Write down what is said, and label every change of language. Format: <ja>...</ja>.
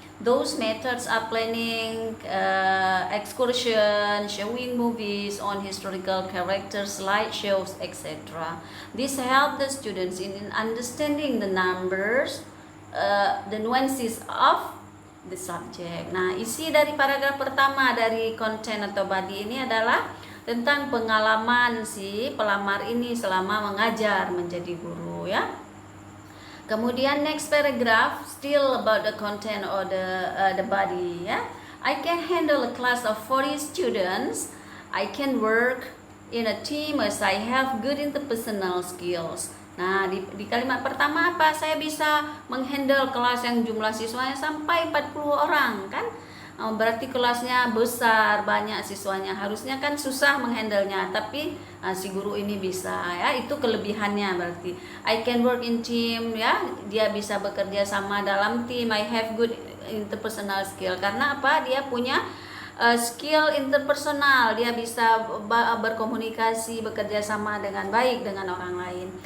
<en>Those methods are planning excursions, showing movies on historical characters, slideshows, etc. This helps the students in understanding the numbers, the nuances of the subject.</en> <id>Nah, isi dari paragraf pertama dari konten atau body ini adalah tentang pengalaman si pelamar ini selama mengajar menjadi guru ya.</id> <en>Kemudian next paragraph still about the content or the body ya. I can handle a class of 40 students. I can work in a team as I have good interpersonal skills.</en> <id>Nah, di kalimat pertama apa? Saya bisa menghandle kelas yang jumlah siswanya sampai 40 orang kan? Berarti kelasnya besar, banyak siswanya. Harusnya kan susah menghandlenya, tapi si guru ini bisa ya. Itu kelebihannya berarti.</id> <en>I can work in team ya.</en> <id>Dia bisa bekerja sama dalam tim.</id> <en>I have good interpersonal skill.</en> <id>Karena apa? Dia punya skill interpersonal. Dia bisa berkomunikasi, bekerja sama dengan baik dengan orang lain.</id>